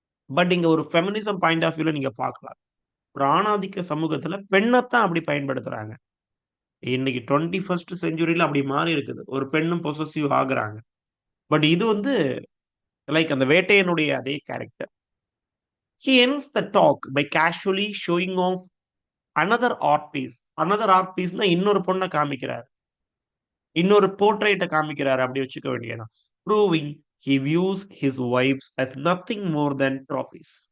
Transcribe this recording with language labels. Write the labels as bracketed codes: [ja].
[ta] But இங்க ஒரு feminism point of வியூல நீங்க பார்க்கலாம். ஒரு ஆணாதிக்க சமூகத்துல பெண்ணத்தான் அப்படி பயன்படுத்துறாங்க. இன்னைக்கு 21 செஞ்சுரில அப்படி மாறி இருக்குது. ஒரு பெண்ணும் பொசெசிவ் ஆகுறாங்க. பட் இது வந்து லைக் அந்த வேட்டையனுடைய அதே character. [en] He ends the talk by casually showing off another art piece. Another art piece [ta] னா இன்னொரு பொண்ண காமிக்கிறாரு. இன்னொரு போர்ட்ரெய்ட்ட காமிக்கிறாரு. அப்படி வச்சுக்க வேண்டியதுதான். [en] Proving he views his wives as nothing more than trophies.